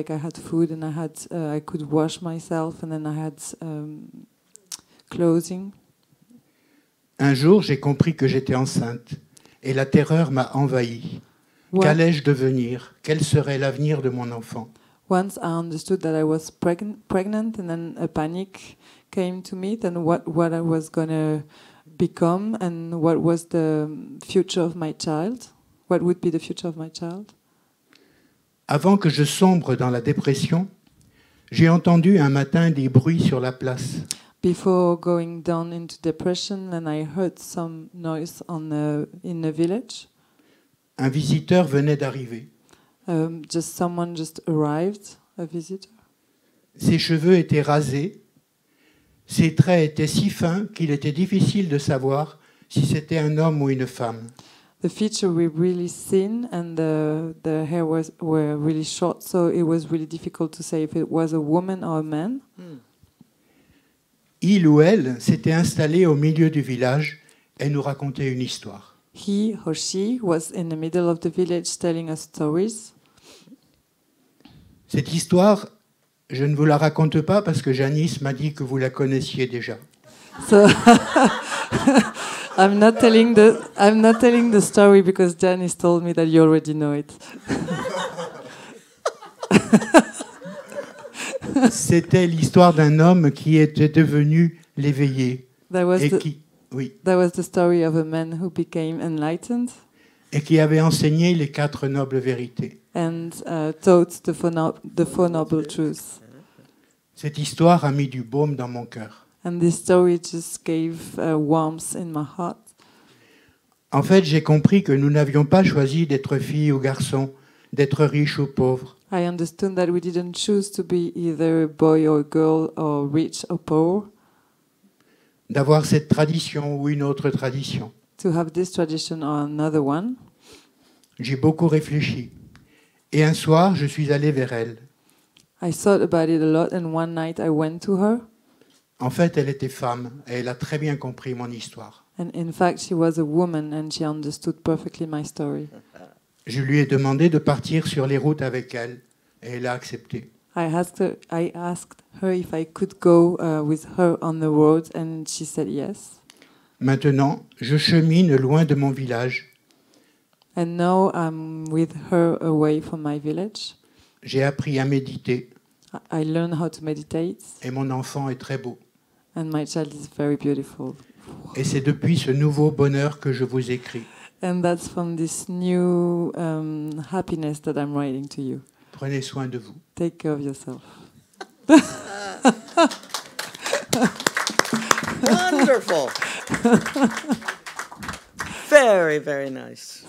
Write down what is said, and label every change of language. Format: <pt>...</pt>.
<en>Like I had food and I could wash myself, and then I had clothing.</en> <fr>Un jour, j'ai compris que j'étais enceinte et la terreur m'a envahi. Qu'allais-je devenir? Quel serait l'avenir de mon enfant?</fr> <en>Once I understood that I was pregnant, and then a panic came to me, then what I was gonna become, and what was the future of my child, what would be the future of my child.</en> <fr>Avant que je sombre dans la dépression, j'ai entendu un matin des bruits sur la place.</fr> <en>Before going down into depression, and I heard some noise in the village.</en> <fr>Un visiteur venait d'arriver.</fr> <en>Just someone just arrived, a visitor.</en> <fr>Ses cheveux étaient rasés, Ses traits étaient si fins qu'il était difficile de savoir si c'était un homme ou une femme.</fr> <en>The features were really thin and the hair were really short, so it was really difficult to say if it was a woman or a man.</en> <fr>Il ou elle s'était installé au milieu du village et nous racontait une histoire.</fr> <en>He or she was in the middle of the village telling us stories.</en> <fr>Cette histoire, je ne vous la raconte pas parce que Janice m'a dit que vous la connaissiez déjà.</fr> <en>So I'm not telling the story because Janice told me that you already know it.</en> <fr>C'était l'histoire d'un homme qui était devenu l'éveillé</fr> <en>That was</en> <fr>et</fr> <en>that was the story of a man who became enlightened</en> <fr>et qui avait enseigné les 4 nobles vérités.</fr> <en>and taught the Four Noble Truths.</en> <fr>Cette histoire a mis du baume dans mon cœur.</fr> <en>And this story just gave warmth in my heart.</en> <fr>En fait, j'ai compris que nous n'avions pas choisi d'être filles ou garçons, d'être riches ou pauvres.</fr> <en>I understood that we didn't choose to be either a boy or a girl or rich or poor,</en> <fr>D'avoir cette tradition ou une autre tradition.</fr> <en>to have this tradition or another one.</en> <fr>J'ai beaucoup réfléchi. Et un soir, je suis allé vers elle.</fr> <en>I thought about it a lot, and one night I went to her,</en> <fr>En fait, elle était femme et elle a très bien compris mon histoire.</fr> <en>and in fact she was a woman and she understood perfectly my story.</en> <fr>Je lui ai demandé de partir sur les routes avec elle et elle a accepté.</fr> <en>I asked her if I could go with her on the road, and she said yes.</en> <fr>Maintenant, je chemine loin de mon village.</fr> <en>And now I'm with her away from my village.</en> <fr>J'ai appris à méditer</fr> <en>I learned how to meditate,</en> <fr>et mon enfant est très beau.</fr> <en>and my child is very beautiful.</en> <fr>Et c'est depuis ce nouveau bonheur que je vous écris.</fr> <en>And that's from this new happiness that I'm writing to you. Prenez soin de vous. Take care of yourself. Wonderful. Very, very nice.</en>